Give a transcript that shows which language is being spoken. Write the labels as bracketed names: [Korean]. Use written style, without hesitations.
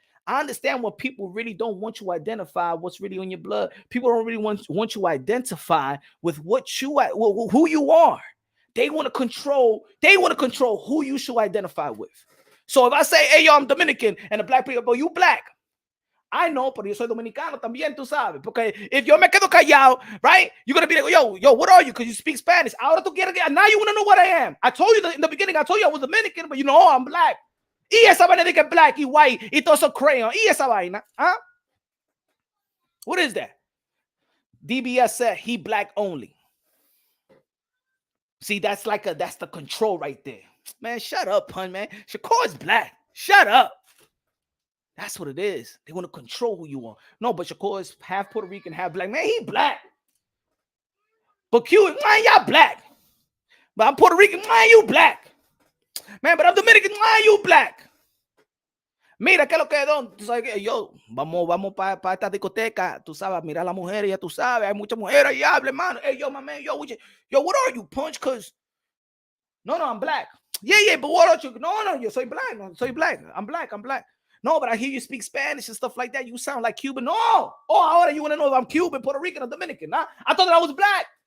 [English] I understand when people really don't want you to identify what's really on your blood. People don't really want you to identify with who you are. They want to control who you should identify with. So if I say, hey, yo, I'm Dominican, and the black people go, you black. I know, [Spanish] pero yo soy dominicano también, tú sabes. Porque [English] if [Spanish] yo me quedo callado, [English] right, you're going to be like, yo, what are you? Because you speak Spanish. [Spanish] Ahora tú quieres, [English] now you want to know what I am. I told you in the beginning, I was Dominican, but you know, I'm black. [Spanish] Y esa vaina de que black y white y todo eso crayon. Y esa vaina. Huh? [English] What is that? DBS said he black only. See, that's the control right there. Man, shut up, pun, man. Shakur is black. Shut up. That's what it is. They want to control who you are. No, but Shakur is half Puerto Rican, half black. Man, he black. But Cuban, man, y'all black. But I'm Puerto Rican, man, you black. Man, but I'm Dominican, man, you black. [Spanish] Mira, ¿qué es lo que es, don? Tú sabes que yo, vamos para esta discoteca, tú sabes, mira a la mujer, ya tú sabes, hay muchas mujeres ahí, habla, hermano. [English] Hey, yo, my man, yo, what are you, punch? Because, no, I'm black. Yeah, but what are you? [Spanish] No, yo soy black. No, soy black. [English] I'm black. No, but I hear you speak Spanish and stuff like that. You sound like Cuban. No. Oh, [Spanish] ahora [English] you want to know if I'm Cuban, Puerto Rican, or Dominican. Nah? I thought that I was black.